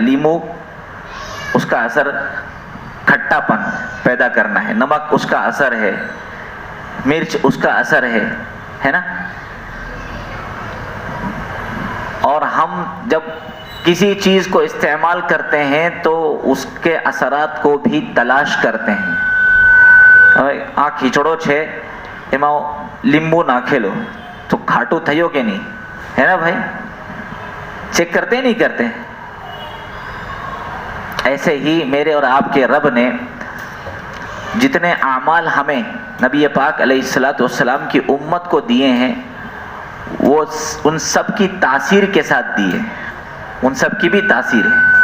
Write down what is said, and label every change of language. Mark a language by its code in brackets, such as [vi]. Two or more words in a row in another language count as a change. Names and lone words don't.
[ur] لیمو اس کا اثر کھٹا پن پیدا کرنا ہے، نمک اس کا اثر ہے، مرچ اس کا اثر ہے نا۔ اور ہم جب کسی چیز کو استعمال کرتے ہیں تو اس کے اثرات کو بھی تلاش کرتے ہیں۔ [gu] આ ખીચડો છે એમાં લીંબુ નાખેલો તો ખાટું થયો કે નહીં, [ur] ہے نا بھائی؟ چیک کرتے نہیں کرتے؟ ایسے ہی میرے اور آپ کے رب نے جتنے اعمال ہمیں نبی پاک علیہ السلام کی امت کو دیے ہیں وہ ان سب کی تاثیر کے ساتھ دیے، ان سب کی بھی تاثیر ہے۔